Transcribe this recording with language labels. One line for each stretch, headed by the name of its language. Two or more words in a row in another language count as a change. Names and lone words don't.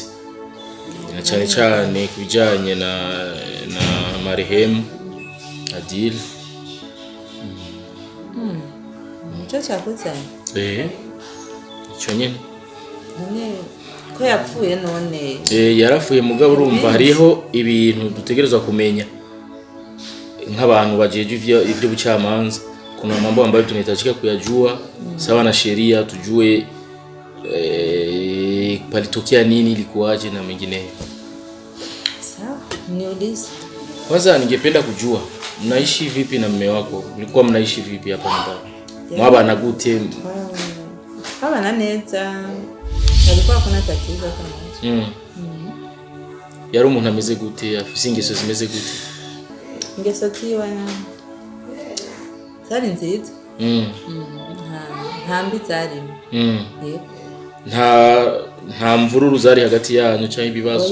Rundi: Na cyane kubijanye na marehemu Adil. Cyo cyakuze. Icyo nyene. Ko yapfuye none. Yarafuye mugabo urumva hariho ibintu dutegerezwa kumenya nk'abantu bajeje ivyo bucamanza.
Swahili: Kuna mambo ambayo tunahitajika kuyajua sawa na sheria, tujue palitokea nini, ilikuwaje na mengineyo. Sawa, niulize. Kwanza ningependa kujua mnaishi vipi na mume wako? Mlikuwa mnaishi vipi hapa nyumbani?
Rundi: Mwabana gute? Abana neza.
Swahili: Alikuwa kuna tatizo kama
Rundi: Yari umuntu ameze gute? Afise ingeso zimeze gute? Ingeso ziwe zari nziza. Nta mbi zari. Nta mvururu zari hagati yanyu cyangwa ibibazo?